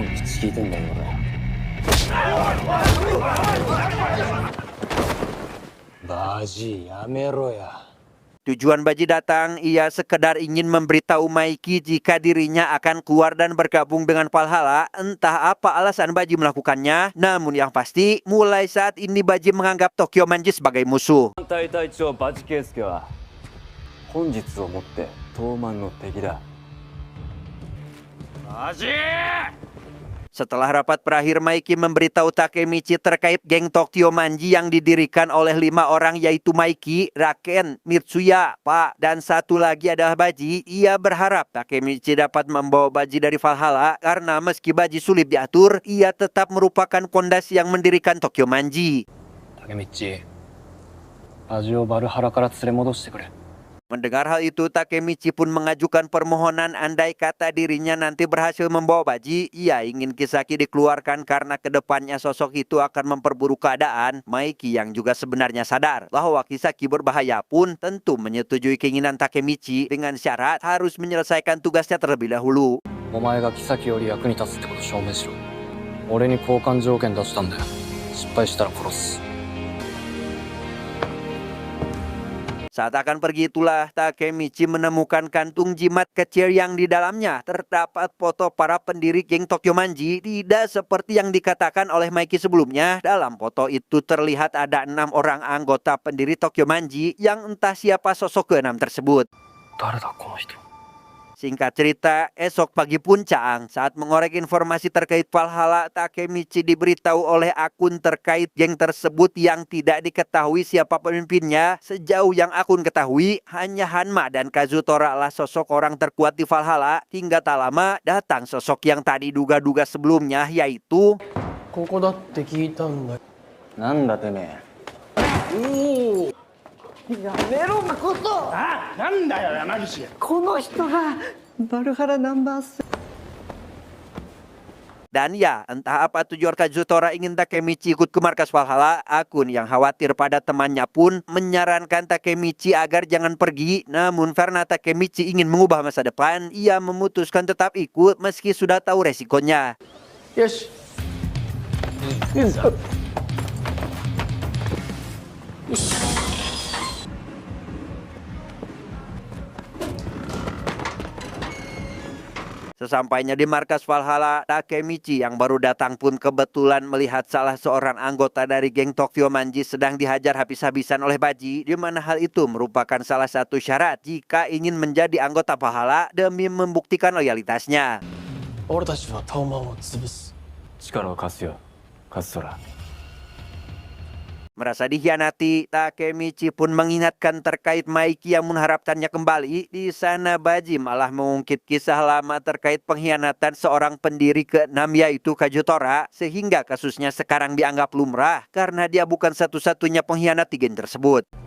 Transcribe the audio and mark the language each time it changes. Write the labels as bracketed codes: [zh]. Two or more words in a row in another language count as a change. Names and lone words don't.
[ja] 場地、やめろや. [id] Tujuan Baji datang, ia sekedar ingin memberitahu Maiki jika dirinya akan keluar dan bergabung dengan Valhalla. Entah apa alasan Baji melakukannya, namun yang pasti mulai saat ini Baji menganggap Tokyo Manji sebagai musuh. [ja] 隊隊長バチケイスケは本日をもって東卍の敵だ。マジ [id] Setelah rapat berakhir, Maiki memberitahu Takemichi terkait geng Tokyo Manji yang didirikan oleh 5 orang yaitu Maiki, Raken, Mitsuya, Pak, dan satu lagi adalah Baji. Ia berharap Takemichi dapat membawa Baji dari Valhalla karena meski Baji sulit diatur, ia tetap merupakan pondasi yang mendirikan Tokyo Manji. [ja] 竹道バジをバルハラから連れ戻してくれ。 [id] Mendengar hal itu, Takemichi pun mengajukan permohonan andai kata dirinya nanti berhasil membawa Baji. Ia ingin Kisaki dikeluarkan karena kedepannya sosok itu akan memperburuk keadaan. Maiki yang juga sebenarnya sadar bahwa Kisaki berbahaya pun tentu menyetujui keinginan Takemichi dengan syarat harus menyelesaikan tugasnya terlebih dahulu. [ja] お前が妃より役に立つってこと証明しろ。俺に交換条件出したんだよ。失敗したら殺す。 [id] Saat akan pergi itulah Takemichi menemukan kantung jimat kecil yang di dalamnya terdapat foto para pendiri geng Tokyo Manji. Tidak seperti yang dikatakan oleh Maiki sebelumnya. Dalam foto itu terlihat ada 6 orang anggota pendiri Tokyo Manji yang entah siapa sosok ke-6 tersebut. [ja] 誰だこの人。 [id] Singkat cerita, esok pagi puncak saat mengorek informasi terkait Valhalla, Takemichi diberitahu oleh akun terkait geng tersebut yang tidak diketahui siapa pemimpinnya. Sejauh yang akun ketahui, hanya Hanma dan Kazutora lah sosok orang terkuat di Valhalla. Hingga tak lama datang sosok yang tadi duga-duga sebelumnya, yaitu [ja] ここだって聞いたんだ。なんだてめえ。なんだよ山岸。 [id] Dan ya, entah apa tujuan Kazutora ingin Takemichi ikut ke markas Valhalla, akun yang khawatir pada temannya pun menyarankan Takemichi agar jangan pergi. Namun karena Takemichi ingin mengubah masa depan, ia memutuskan tetap ikut meski sudah tahu resikonya. [ja] よし。行くぞ。 [id] Sesampainya di markas Valhalla, Takemichi yang baru datang pun kebetulan melihat salah seorang anggota dari geng Tokyo Manji sedang dihajar habis-habisan oleh Baji, di mana hal itu merupakan salah satu syarat jika ingin menjadi anggota Valhalla demi membuktikan loyalitasnya. [ja] 俺たちは東卍を潰す。力を貸すよ、カズトラ。 [id] Merasa dikhianati, Takemichi pun mengingatkan terkait Maiki yang mengharapkannya kembali. Di sana Baji malah mengungkit kisah lama terkait pengkhianatan seorang pendiri ke-6 yaitu Kazutora, sehingga kasusnya sekarang dianggap lumrah karena dia bukan satu-satunya pengkhianat di geng tersebut.